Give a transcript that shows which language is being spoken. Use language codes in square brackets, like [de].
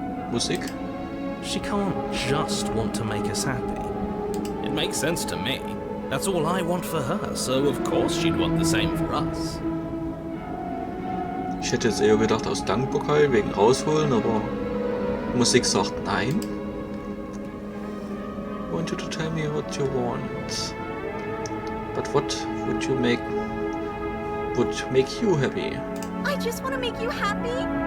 [de] Musik? [en] She can't just want to make us happy. It makes sense to me. That's all I want for her, so of course she'd want the same for us. [de] Ich hätte jetzt eher gedacht aus Dankbarkeit wegen rausholen, aber Musik sagt nein. [en] I want you to tell me what you want. But what would make you happy? I just want to make you happy.